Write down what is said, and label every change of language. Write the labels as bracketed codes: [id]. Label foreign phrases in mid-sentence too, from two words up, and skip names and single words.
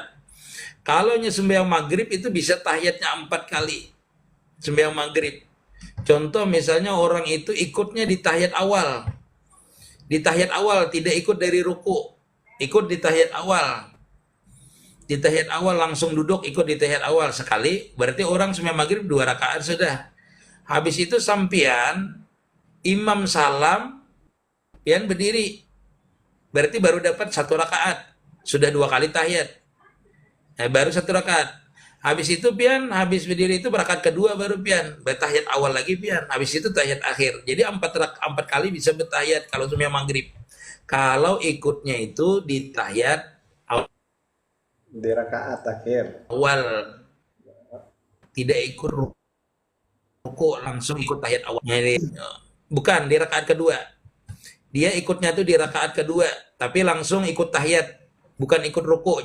[id] Kalau sembahyang maghrib itu bisa tahiyatnya 4 kali. Sembahyang maghrib. Contoh misalnya orang itu ikutnya di tahiyat awal. Di tahiyat awal tidak ikut dari ruku, ikut di tahiyat awal. Di tahiyat awal langsung duduk ikut di tahiyat awal sekali, berarti orang sembahyang maghrib 2 rakaat sudah. Habis itu sampian imam salam, pian berdiri, berarti baru dapat 1 rakaat, sudah 2 kali tahiyat. Baru 1 rakaat. Habis itu pian, habis berdiri itu berakaat kedua baru pian, bertahiyat awal lagi pian, habis itu tahiyat akhir. Jadi 4 kali bisa bertahiyat kalau sembahyang maghrib. Kalau ikutnya itu di tahiyat Di rakaat akhir. awal, tidak ikut ruku, langsung ikut tahiyat awal. Jadi, bukan di rakaat kedua. Dia ikutnya tuh di rakaat kedua, tapi langsung ikut tahiyat, bukan ikut ruku.